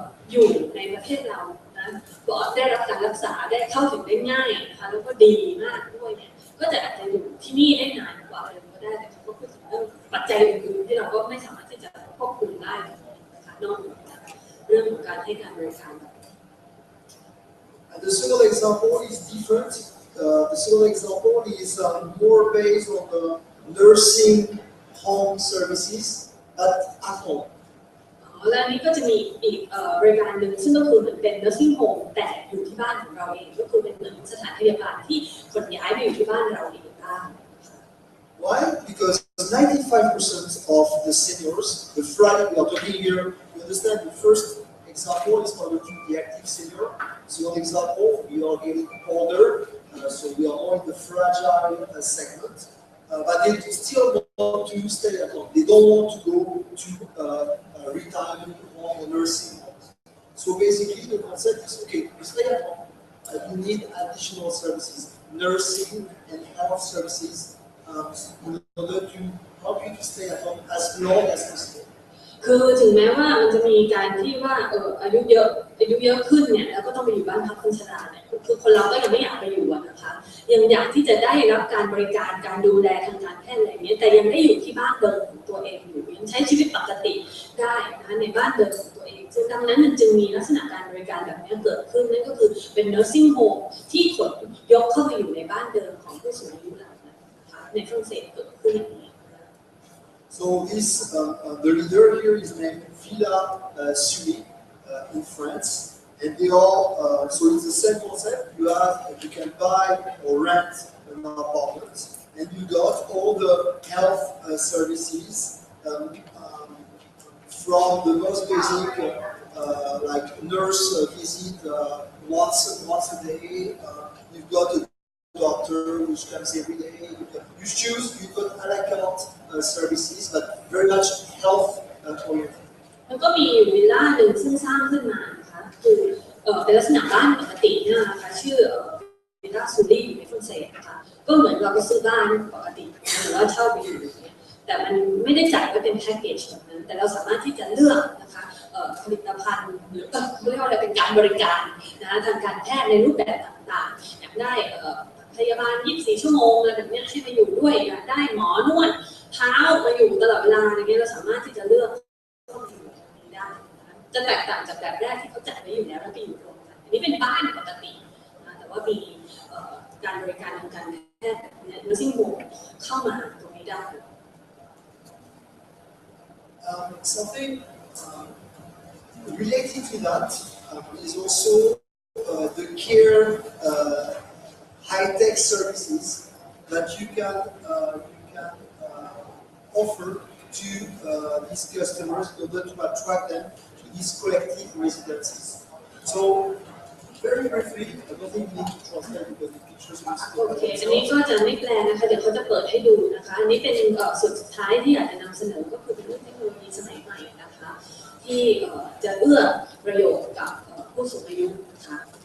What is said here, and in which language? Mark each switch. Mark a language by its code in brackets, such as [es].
[th] อยู่ในประเทศเรานะได้รับการรักษาได้เข้าถึงได้ง่ายนะคะแล้วก็ดีมากด้วยเนี่ยก็จะอาจจะอยู่ที่นี่ได้นานกว่าเดิมก็ได้แต่เขาก็พูดถึงเรื่องปัจจัยอื่นๆที่เราก็ไม่สามารถที่จะควบคุมได้นะคะนอกจากเรื่องของการให้การบริการ [en] The second example is different. The second example is more based on the nursing home services at home. [th] และนี้ก็จะมีอีกบริการหนึ่งซึ่งก็คือเหมือนเป็น nursing home แต่อยู่ที่บ้านของเราเองก็คือเป็นเหมือนสถานพยาบาลที่คนย้ายไปอยู่ที่บ้านเราเองได้ [en] Why? Because 95% of the seniors, the fragile, we are talking here, you understand the first example is targeting the active senior. Second example, we are getting older, so we are more in the fragile segment. But they still want to stay at home. They don't want to go to retirement home or nursing homes. So basically, the concept is okay. You stay at home. You need additional services, nursing and health services, in order to help you to stay at home as long as possible. [th] คือถึงแม้ว่ามันจะมีการที่ว่าอายุเยอะขึ้นเนี่ยแล้วก็ต้องไปอยู่บ้านพักคนชราเนี่ยคือคนเราก็ยังไม่อยากไปอยู่นะคะยังอยากที่จะได้รับการบริการการดูแลทางการแพทย์อะไรอย่างเงี้ยแต่ยังได้อยู่ที่บ้านเดิมของตัวเองอยู่ยังใช้ชีวิตปกติได้นะคะในบ้านเดิมของตัวเองซึ่งดังนั้นมันจึงมีลักษณะการบริการแบบนี้เกิดขึ้นนั่นก็คือเป็น nursing home ที่ขนยกเข้าไปอยู่ในบ้านเดิมของผู้สูงอายุเหล่านั้นนะคะในฝรั่งเศสเกิดขึ้นอย่างนี้ [en] So this, the leader here is named Villa Sully in France, and they all. So it's the same concept. You can buy or rent an apartment, and you got all the health services from the most basic, like nurse visit once a day. You've got a doctor which comes every day. You choose. You got a la carte services, but very much health oriented. [th] แล้วก็มีวิลล่าหนึ่งซึ่งสร้างขึ้นมานะคะคือเป็นลักษณะบ้านปกติเนี่ยนะคะชื่อวิลล่าซูรี่อยู่ในฝรั่งเศสนะคะก็เหมือนเราไปซื้อบ้านปกติหรือว่าเช่าไปอยู่แต่มันไม่ได้จ่ายก็เป็นแพ็กเกจแบบนั้นแต่เราสามารถที่จะเลือกนะคะผลิตภัณฑ์หรือเรียกว่าอะไรเป็นการบริการนะทางการแพทย์ในรูปแบบต่างๆอยากได้พยาบาล24 ชั่วโมงอะไรแบบนี้ให้มาอยู่ด้วยอยากได้หมอนวดเท้ามาอยู่ตลอดเวลาอย่างเงี้ยเราสามารถที่จะเลือก ได้จะแตกต่างจากแบบแรกที่เขาจัดไว้อยู่แล้วแล้วไปอยู่รวมกันอันนี้เป็นบ้านปกตินะแต่ว่ามีการบริการทางการแพทย์เนี่ย nursing home เข้ามาตรงนี้ได้ [en] Something related to that is also the care high-tech services that you can offer to these customers in order to attract them to these collective residences. So very briefly, I don't think we need to translate because the pictures will โอ [th] อันนี้ [en] themselves. [th] ก็จะไม่แปลนะคะ เดี๋ยวเขาจะเปิดให้ดูนะคะ อันนี้เป็นส่วนสุดท้ายที่อยากจะนำเสนอก็คือเป็นเรื่องเทคโนโลยีสมัยใหม่นะคะ ที่จะเอื้อประโยชน์กับผู้สูงอายุนะคะ